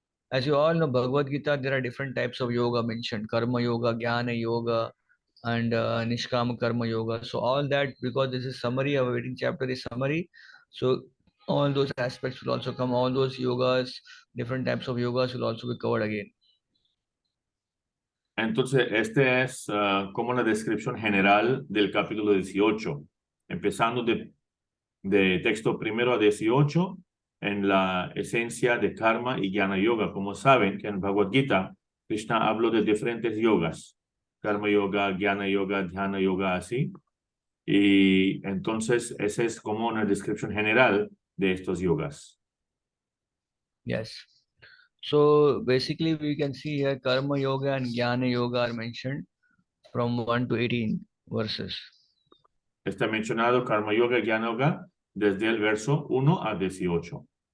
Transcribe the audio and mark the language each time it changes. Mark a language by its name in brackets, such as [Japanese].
[English] As you all know, Bhagavad Gita, there are different types of yoga mentioned: karma yoga, jnana yoga, and nishkama karma yoga. So all that, because this is summary, our 18th chapter is summary. So all those aspects will also come, all those yogas, different types of yogas will also be covered again. [Spanish] Entonces, este es como una descripción general del capítulo 18, empezando de texto primero a 18, en la esencia de karma y jnana yoga. Como saben, que en Bhagavad Gita, Krishna habló de diferentes yogas, karma yoga, jnana yoga, dhyana yoga, así. Y entonces, esa es como una descripción general de estos yogas. [English] Yes. So basically we can see here karma yoga and jnana yoga are mentioned from 1 to 18 verses. [Spanish] Está mencionado karma yoga y jnana yoga desde el verso 1 a 18.